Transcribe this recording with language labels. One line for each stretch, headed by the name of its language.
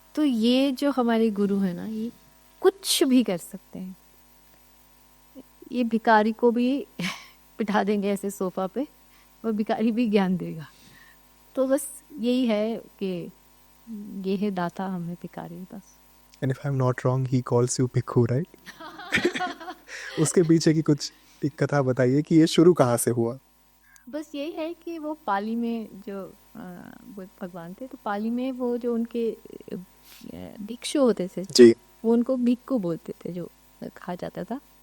Hindi: तो ये जो हमारे गुरु है ना, ये कुछ भी कर सकते हैं। ये भिखारी को भी बिठा देंगे ऐसे सोफा पे, और भिखारी भी ज्ञान देगा। तो बस यही है कि ये है दाता, हमें भिखारी बस।
English: And if I'm not wrong, he calls you bhikkhu, right?
Hindi: उसके पीछे की कुछ एक कथा बताइए कि ये शुरू कहाँ से हुआ? बस यही है कि वो पाली में जो बुद्ध भगवान थे, तो पाली में वो जो उनके भिक्षु होते थे जी। वो उनको भिक्खू बोलते थे, जो कहा जाता था।